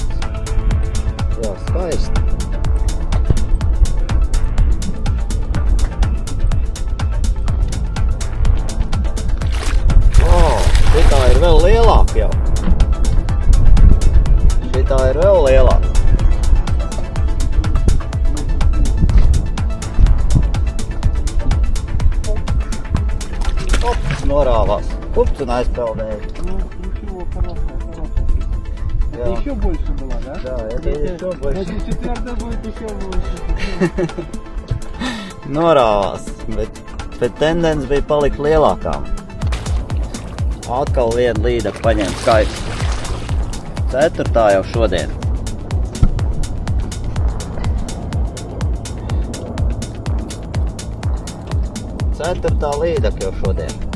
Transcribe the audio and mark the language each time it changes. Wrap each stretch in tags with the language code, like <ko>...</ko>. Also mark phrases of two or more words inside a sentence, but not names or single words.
<lv>Jā, skaisti. Šitā ir vēl lielāka jau. Tā ir vēl lielāka. Ups, norāvās. Ups, un aizpeldēja.</lv> <ru>Это еще больше было, да? Да, это еще больше. Значит, четвертая будет еще больше.</ru> <lv>Norāvās, bet tendence bija palikt lielākām. Atkal viena līdeka paņēma skaisti. 4. jau šodien. Ceturtā līdeka jau šodien.</lv>